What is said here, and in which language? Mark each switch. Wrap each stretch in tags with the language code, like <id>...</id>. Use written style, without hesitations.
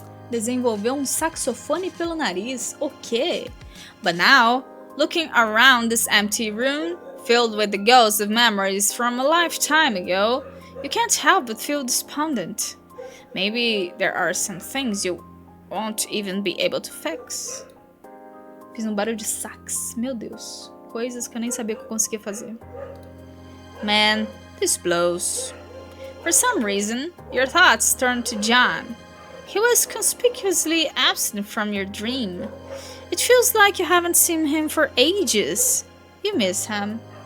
<pt>Desenvolveu saxofone pelo nariz. O quê?</pt> <en>But now, looking around this empty room, filled with the ghosts of memories from a lifetime ago, you can't help but feel despondent. Maybe there are some things you won't even be able to fix.</en> <pt>Fiz barulho de sax. Meu Deus. Coisas que eu nem sabia que eu conseguia fazer.</pt> <en>Man, this blows. For some reason, your thoughts turned to John. He was conspicuously absent from your dream. It feels like you haven't seen him for ages. You miss him.</en>